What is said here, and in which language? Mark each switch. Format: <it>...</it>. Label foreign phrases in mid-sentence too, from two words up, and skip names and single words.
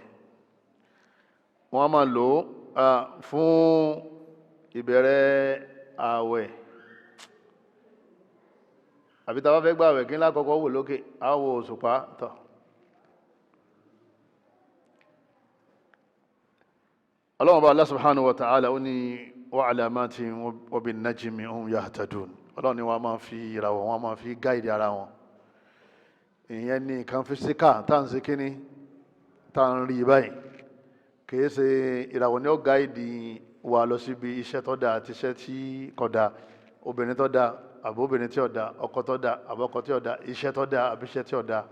<yo>wọ́n á máa lò ó fún ìbẹ̀rẹ̀ ààwẹ̀, àbí tá a bá fẹ́ gbààwẹ̀ kí ńlá kọ́kọ́ wò lókè, á wo òṣùpá tọ̀. Ọlọ́run bá</yo> <ar>Allah سبحانه وتعالى</ar> <yo>ó ní</yo> <ar>وعلامات وبالنجم هم يهتدون.</ar> <yo>Ọlọ́run ni wọ́n máa fi ìràwọ̀, wọ́n máa fi gáìdì ara wọn. ìyẹn ní nǹkan fisika tá à ń ṣe kíní tá à ń rí báyìí, kìí ṣe ìràwọ̀ ní ó gáìdì wa lọ síbi iṣẹ́ tó dáa àti iṣẹ́ tí kò dáa, obìnrin tó dáa àbí obìnrin tí ò dáa, ọkọ tó dáa àbí ọkọ tí ò dáa, iṣẹ́ tó dáa àbí iṣẹ́ tí ò dáa.</yo>